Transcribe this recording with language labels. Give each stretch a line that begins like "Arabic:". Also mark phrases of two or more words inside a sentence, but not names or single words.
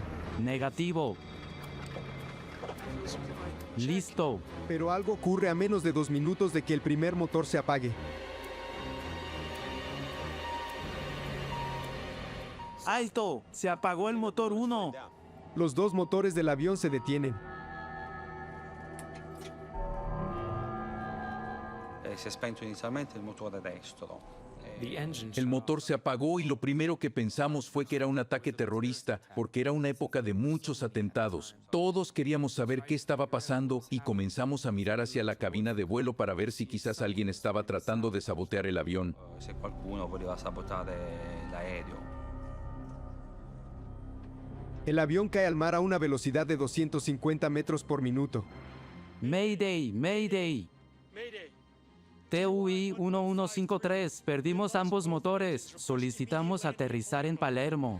Spanish: Negativo. Listo. Pero algo ocurre a menos de 2 minutos de que el primer motor se apague. ¡Alto! Se apagó el motor 1. Los dos motores del avión se detienen.
Italian: Si è spento inizialmente il motore destro.
Spanish: El motor se apagó y lo primero que pensamos fue que era un ataque terrorista, porque era una época de muchos atentados. Todos queríamos saber qué estaba pasando y comenzamos a mirar hacia la cabina de vuelo para ver si quizás alguien estaba tratando de sabotear el avión.
Italian: Se qualcuno voleva sabotare l'aereo.
Spanish: El avión cae al mar a una velocidad de 250 metros por minuto. Mayday, Mayday. TUI 1153, perdimos ambos motores. Solicitamos aterrizar en Palermo.